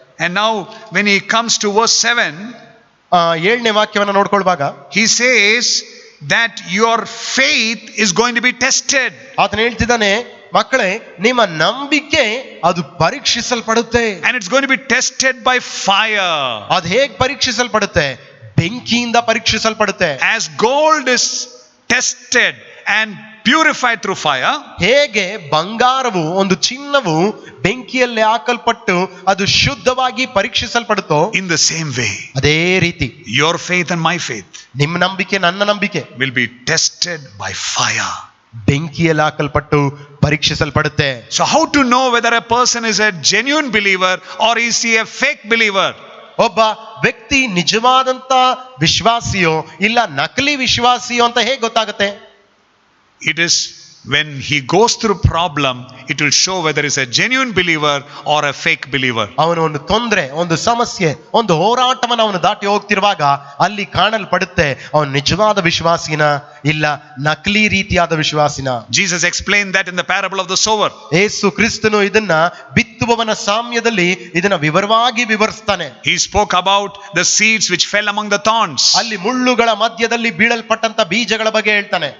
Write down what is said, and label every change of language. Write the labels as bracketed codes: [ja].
[en] And now when he comes to verse 7, [kn] 7ನೇ ವಾಕ್ಯವನ್ನ ನೋಡ್ಕೊಳ್ವಾಗ [en] he says that your faith is going to be tested. [kn] ಆತನ ಹೇಳ್ತಿದ್ದಾನೆ, ಮಕ್ಕಳೇ, ನಿಮ್ಮ ನಂಬಿಕೆ ಅದು ಪರೀಕ್ಷಿಸಲ್ಪಡುತ್ತೆ. [en] And it's going to be tested by fire. [kn] ಅದು ಹೇಗೆ ಪರೀಕ್ಷಿಸಲ್ಪಡುತ್ತೆ? ಬೆಂಕಿಯಿಂದ ಪರೀಕ್ಷಿಸಲ್ಪಡುತ್ತೆ. [en] As gold is tested and purified through fire, [kn] ಹೇಗೆ ಬಂಗಾರವು, ಒಂದು ಚಿನ್ನವು ಬೆಂಕಿಯಲ್ಲಿ ಹಾಕಲ್ಪಟ್ಟು ಅದು ಶುದ್ಧವಾಗಿ ಪರೀಕ್ಷಿಸಲ್ಪಡುತ್ತೋ, [en] in the same way, [kn] ಅದೇ ರೀತಿ [en] your faith and my faith [kn] ನಿಮ್ಮ ನಂಬಿಕೆ, ನನ್ನ ನಂಬಿಕೆ [en] will be tested by fire. [kn] ಬೆಂಕಿಯಲ್ಲಿ ಹಾಕಲ್ಪಟ್ಟು ಪರೀಕ್ಷಿಸಲ್ಪಡುತ್ತೆ. [en] So how to know whether a person is a genuine believer or is he a fake believer? [kn] ಒಬ್ಬ ವ್ಯಕ್ತಿ ನಿಜವಾದಂತ ವಿಶ್ವಾಸಿಯೋ ಇಲ್ಲ ನಕಲಿ ವಿಶ್ವಾಸಿಯೋ ಅಂತ ಹೇಗೆ ಗೊತ್ತಾಗುತ್ತೆ? [en] It is when he goes through problem, it will show whether he is a genuine believer or a fake believer. [kn] ಅವನು ಒಂದು ತೊಂದರೆ, ಒಂದು ಸಮಸ್ಯೆ, ಒಂದು ಹೋರಾಟವನ್ನು ಅವನು ದಾಟಿ ಹೋಗ್ತಿರುವಾಗ ಅಲ್ಲಿ ಕಾಣಲ್ಪಡುತ್ತೆ ಅವನು ನಿಜವಾದ ವಿಶ್ವಾಸಿನ ಇಲ್ಲ ನಕಲಿ ರೀತಿಯಾದ ವಿಶ್ವಾಸಿನ. [en] Jesus explained that in the parable of the sower. [kn] ಯೇಸು ಕ್ರಿಸ್ತನು ಇದನ್ನ ಬಿತ್ತುವವನ ಸಾಮ್ಯದಲ್ಲಿ ಇದನ್ನ ವಿವರವಾಗಿ ವಿವರಿಸ್ತಾನೆ. [en] He spoke about the seeds which fell among the thorns. [kn] ಅಲ್ಲಿ ಮುಳ್ಳುಗಳ ಮಧ್ಯದಲ್ಲಿ ಬೀಳಲ್ಪಟ್ಟಂತ ಬೀಜಗಳ ಬಗ್ಗೆ ಹೇಳ್ತಾನೆ.